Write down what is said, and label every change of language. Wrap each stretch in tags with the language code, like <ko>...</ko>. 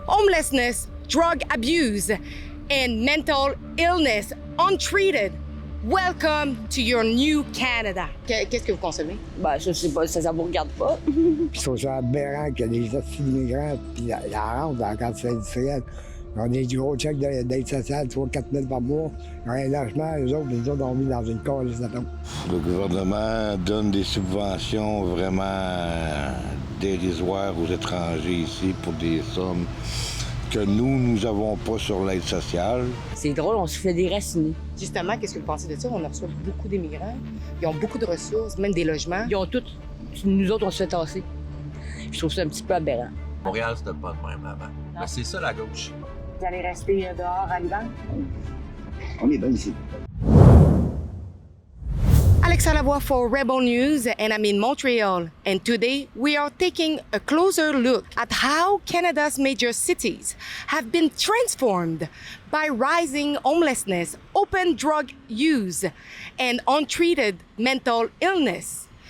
<en>homelessness, drug abuse, and mental illness untreated. Welcome to your new Canada.</en> <fr>Qu'est-ce que vous consommez? Ben, je sais pas, ça vous regarde pas. Puis je trouve ça aberrant que les hosties d'immigrants, puis la rente dans la quantité industrielle, ils ont des gros chèques d'aide sociale, 3-4 000 par mois. Ils ont un logement, les autres on vit dans une case de tombe. Le gouvernement donne des subventions vraiment dérisoires aux étrangers ici pour des sommes que nous n'avons pas sur l'aide sociale. C'est drôle, on se fait déraciner. Justement, qu'est-ce que vous pensez de ça? On reçoit beaucoup d'immigrants. Ils ont beaucoup de ressources, même des logements. Ils ont tout. Nous autres, on se fait tasser. Je trouve ça un petit peu aberrant. Montréal, c'était pas de même avant. Mais c'est ça, la gauche. Vous allez rester dehors à l'hiver? On est bien ici.</fr> <en>Alexa Lavoie for Rebel News, and I'm in Montreal. And today we are taking a closer look at how Canada's major cities have been transformed by rising homelessness, open drug use, and untreated mental illness.</en>